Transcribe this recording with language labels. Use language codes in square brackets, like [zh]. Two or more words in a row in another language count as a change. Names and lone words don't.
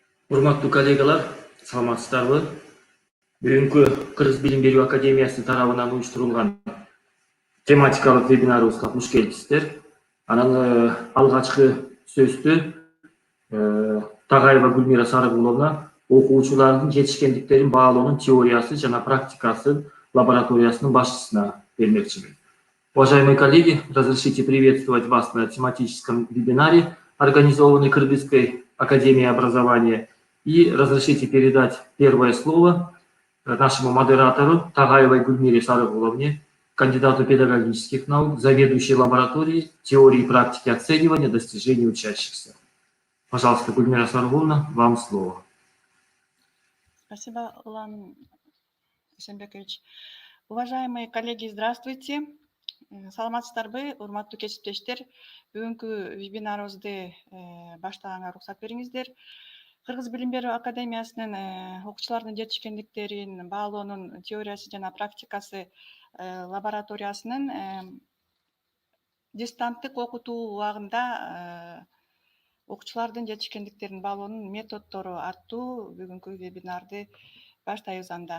[ky] Урматтуу коллегалар, саламатсыздарбы? Бүгүнкү Кыргыз билим берүү академиясы тарабынан уюштурулган тематикалык вебинарыбызга куш келипсиздер. Анан алгачкы сөздү Тагаева Гүлмира Сарыгуловна окуучулардын жетишкендиктерин баалоонун теориясы жана практикасы лабораториясынын башчысына бермекчимин. [ru] Уважаемые коллеги, разрешите приветствовать вас на тематическом вебинаре, организованный Кыргызской академией образования, и разрешите передать первое слово нашему модератору Тагаевой Гульмире Сарыгуловне, кандидату педагогических наук, заведующей лабораторией теории и практики оценивания достижений учащихся. Пожалуйста, Гульмира Сарыгуловна, вам слово. Спасибо, Улан Исенбекович. Уважаемые коллеги, здравствуйте. [ky] Саламатсыздарбы, урматтуу кесиптештер. Бүгүнкү вебинарыбызды баштаганга уруксат бериңиздер. Кыргыз билим берүү академиясынын окуучулардын жетишкендиктерин баалоонун теориясы жана практикасы лабораториясынын дистанттык окутуу убагында окуучулардын жетишкендиктерин баалоонун методдору аттуу бүгүнкү вебинарды баштайбыз анда.